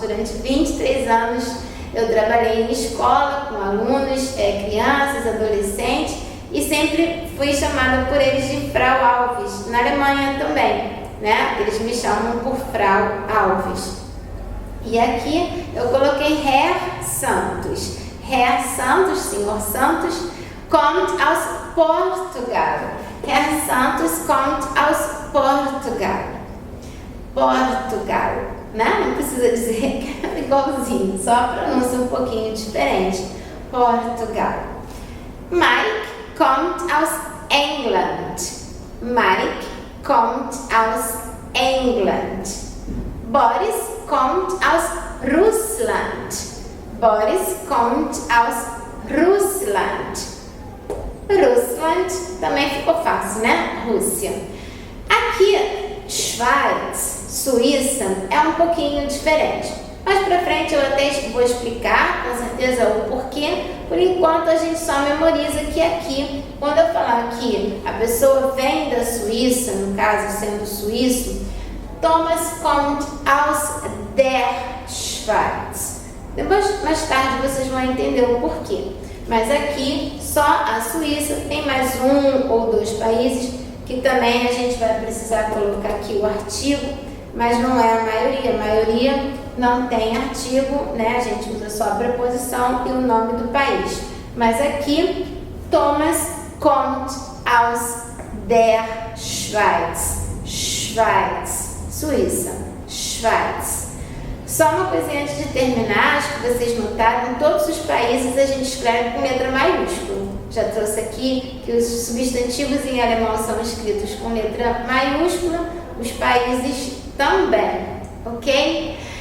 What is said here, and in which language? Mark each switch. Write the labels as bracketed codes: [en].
[pt] Durante 23 anos eu trabalhei em escola com alunos, crianças, adolescentes e sempre fui chamada por eles de Frau Alves. Na Alemanha também. né? Eles me chamam por Frau Alves. E aqui eu coloquei Herr Santos. [de] Herr Santos, Senhor Santos, kommt aus Portugal. Herr Santos kommt aus Portugal. [pt] Portugal, né? Não precisa dizer que é igualzinho, só a pronúncia um pouquinho diferente. [de] Portugal. Mike kommt aus England. Mike kommt aus England. Boris kommt aus Russland. Boris kommt aus Russland. [pt] Russland também ficou fácil, né? Rússia. Aqui, Schweiz, Suíça, é um pouquinho diferente. Mais pra frente eu até vou explicar, com certeza, o porquê. Por enquanto a gente só memoriza que aqui, quando eu falar que a pessoa vem da Suíça, no caso sendo suíço, [de] Thomas kommt aus der Schweiz. [pt] Depois, mais tarde, vocês vão entender o porquê. Mas aqui, só a Suíça, tem mais um ou dois países que também a gente vai precisar colocar aqui o artigo, mas não é a maioria não tem artigo, né? A gente usa só a preposição e o nome do país. Mas aqui, [de] Thomas kommt aus der Schweiz. [pt] Schweiz, Suíça, Schweiz. Só uma coisinha antes de terminar, acho que vocês notaram, em todos os países a gente escreve com letra maiúscula. Já trouxe aqui que os substantivos em alemão são escritos com letra maiúscula, os países também, ok?